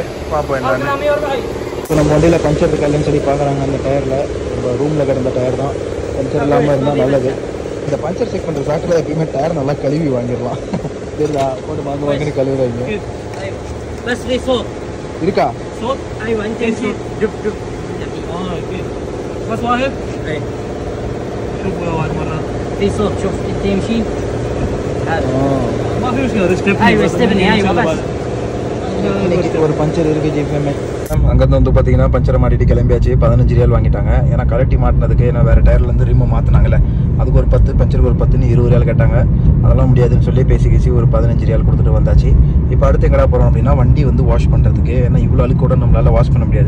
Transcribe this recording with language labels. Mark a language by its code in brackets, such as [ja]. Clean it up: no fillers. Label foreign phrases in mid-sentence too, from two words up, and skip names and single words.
[ta] பார்ப்போம் என்னன்னு. இப்போ நம்ம வண்டியில் பஞ்சர் இருக்கா இல்லைன்னு சொல்லி பார்க்குறாங்க. அந்த டயரில் நம்ம ரூமில் கிடந்த டயர் தான். பஞ்சர் இல்லாமல் இருந்தால் நல்லது. இந்த பஞ்சர் செக் பண்ணுற சாக்கில் எப்பயுமே டயர் நல்லா கழுவி வாங்கிடலாம். சரிதா? போட்டு வாங்கி கழுவுறாங்க. இருக்கா? [ar] بس واحد؟ اي شوف واحد مرة في صوت شوف انت يمشي ما في مشكلة ستيبني. ايوه ستيبني ايوه بس [ta] ஒரு பஞ்சர் இருக்குது ஜிஃபேமே. அங்கேருந்து வந்து பார்த்தீங்கன்னா பஞ்சரை மாட்டிட்டு கிளம்பியாச்சு. 15 ரியால் வாங்கிட்டாங்க. ஏன்னா கலட்டி மாட்டினதுக்கு ஏன்னா வேறு டயர்லேருந்து ரிம்மு மாற்றினாங்கல்ல, அதுக்கு ஒரு 10, பஞ்சருக்கு ஒரு 10ன்னு 20 ரியால் கேட்டாங்க. அதெல்லாம் முடியாதுன்னு சொல்லி பேசி ஒரு 15 ரியால் கொடுத்துட்டு வந்தாச்சு. இப்போ அடுத்து எங்கடா போகிறோம் அப்படின்னா வண்டி வந்து வாஷ் பண்ணுறதுக்கு. ஏன்னா இவ்வளோ அழுக்கூட நம்மளால் வாஷ் பண்ண முடியாது.